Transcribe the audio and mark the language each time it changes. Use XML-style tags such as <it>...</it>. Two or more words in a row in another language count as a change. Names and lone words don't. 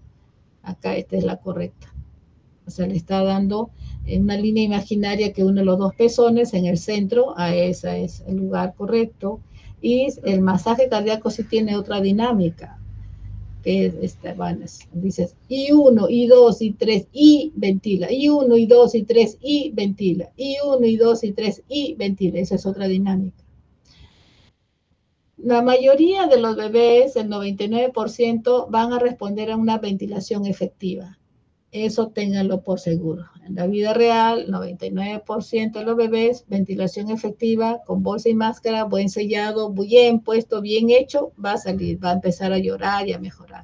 <es>Acá esta es la correcta. O sea, le está dando en una línea imaginaria que une los 2 pezones en el centro, a ese es el lugar correcto. Y el masaje cardíaco sí tiene otra dinámica, que es dices I1, I2, I3, y ventila, I1, I2, I3, y ventila, I1, I2, I3, y ventila. Esa es otra dinámica. La mayoría de los bebés, el 99%, van a responder a una ventilación efectiva. Eso ténganlo por seguro. En la vida real, 99% de los bebés, ventilación efectiva, con bolsa y máscara, buen sellado, bien puesto, bien hecho, va a salir, va a empezar a llorar y a mejorar.</es>